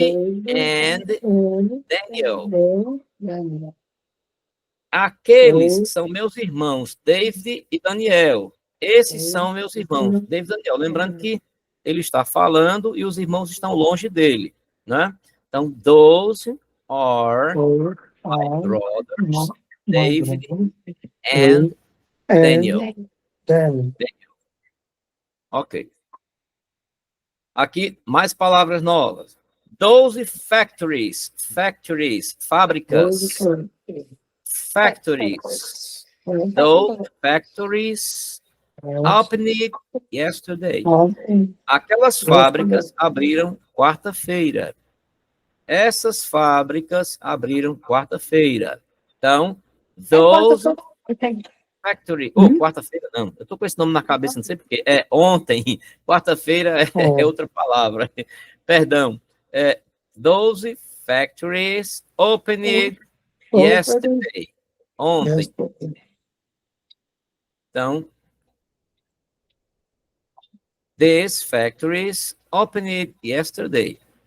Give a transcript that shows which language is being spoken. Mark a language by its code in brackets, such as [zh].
[en] and and Daniel. Daniel. [pt] Aqueles são meus irmãos, David e Daniel. Esses são meus irmãos, David e Daniel. Lembrando que ele está falando e os irmãos estão longe dele, né? Então, [en] those are my brothers, David and Daniel. [pt] Ok. Aqui, mais palavras novas. [en] Those factories, [pt] fábricas. [en] Factories. Those factories opened yesterday. [pt] Aquelas fábricas abriram quarta-feira. Essas fábricas abriram quarta-feira. Então, [en] those factory. [pt] Quarta-feira não. Eu tô com esse nome na cabeça, não sei porquê. É ontem. Quarta-feira é outra palavra. Perdão. [en] Those factories opened yesterday. [pt] Ontem. Então, [en] these factories opened yesterday.